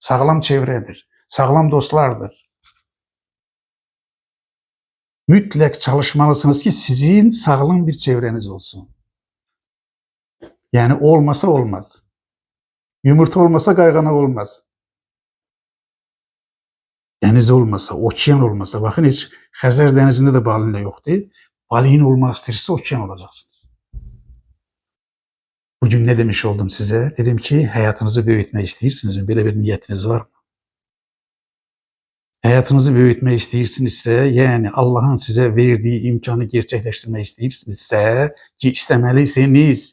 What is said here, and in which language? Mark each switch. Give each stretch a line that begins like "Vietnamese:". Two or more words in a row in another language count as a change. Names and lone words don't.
Turkish: sağlam çevredir, sağlam dostlardır.
Azerbaijani: Mütləq çalışmalısınız ki, sizin sağlam bir çevreniz olsun.
Turkish: Yani olmasa olmaz.
Azerbaijani: Yumurta olmasa qayğanaq olmaz.
Turkish: Deniz olmasa, okean olmasa, bakın hiç
Azerbaijani: Xəzər dənizində də balina yoxdur. Balina olmaq istəyirsə okean olacaqsınız.
Turkish: Bugün ne demiş oldum size? Dedim ki hayatınızı büyütmek istiyorsunuz mu? Böyle bir niyetiniz var mı? Hayatınızı büyütmek istəyirsinizsə, yani Allah'ın size verdiği imkanı gerçekleştirmek istəyirsinizsə ki istemelisiniz.